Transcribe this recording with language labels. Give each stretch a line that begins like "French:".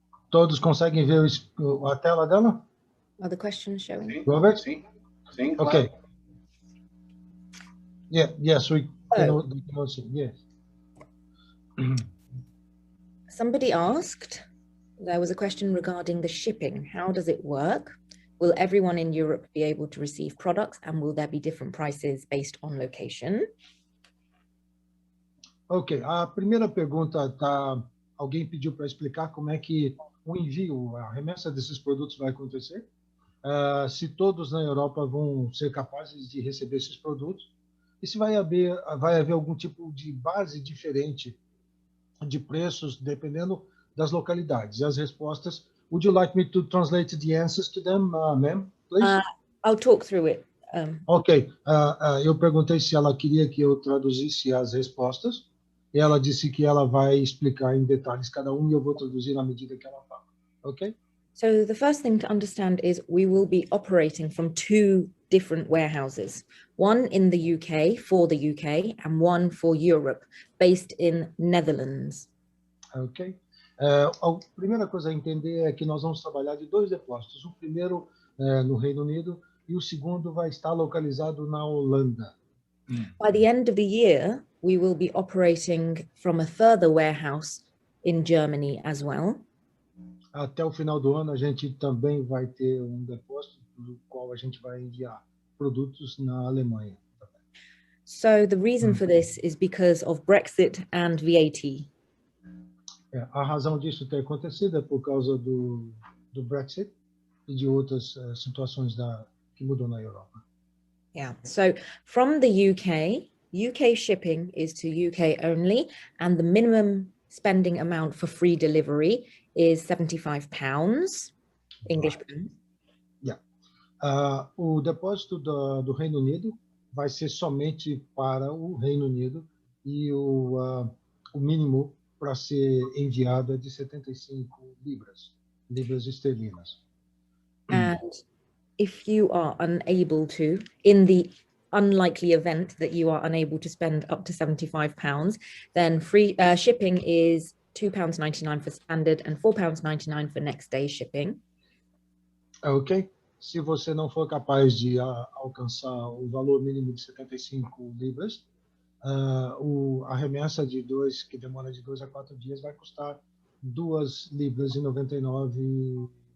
Portuguese: Todos conseguem ver a tela dela?
English: Are the questions showing?
Portuguese: Sim,
English: Robert?
Portuguese: sim, sim,
English: Okay.
Portuguese: claro.
English: Yes, we can see. Yes. Somebody asked, there was a question regarding the shipping. How does it work? Will everyone in Europe be able to receive products, and will there be different prices based on location?
Portuguese: Ok, a primeira pergunta alguém pediu para explicar como é que o envio, a remessa desses produtos vai acontecer. Se todos na Europa vão ser capazes de receber esses produtos e se vai haver algum tipo de base diferente de preços dependendo das localidades. E as respostas,
English: would you like me to translate the answers to them, ma'am, please? I'll talk through it.
Portuguese: Ok, eu perguntei se ela queria que eu traduzisse as respostas e ela disse que ela vai explicar em detalhes cada um e eu vou traduzir na medida que ela fala. Ok?
English: So the first thing to understand is we will be operating from two different warehouses, one in the UK for the UK and one for Europe, based in Netherlands. Ok.
Portuguese: A primeira coisa a entender é que nós vamos trabalhar de dois depósitos. O primeiro no Reino Unido e o segundo vai estar localizado na Holanda.
English: By the end of the year, we will be operating from a further warehouse in Germany as well.
Portuguese: Até o final do ano, a gente também vai ter um depósito do qual a gente vai enviar produtos na Alemanha.
English: So the reason for this is because of Brexit and VAT.
Portuguese: A razão disso ter acontecido é por causa do Brexit e de outras situações que mudam na Europa.
English: Yeah, so from the UK shipping is to UK only, and the minimum spending amount for free delivery is £75, English pounds.
Portuguese: Yeah. O depósito do Reino Unido vai ser somente para o Reino Unido e o mínimo para ser enviado é de 75 libras esterlinas.
English: And if you are unable to, in the unlikely event that you are unable to spend up to £75, then free shipping is £2.99 for standard and £4.99 for next day shipping. Ok.
Portuguese: Se você não for capaz de alcançar o valor mínimo de 75 libras, a remessa de que demora de 2 a 4 dias, vai custar 2 libras e 99p.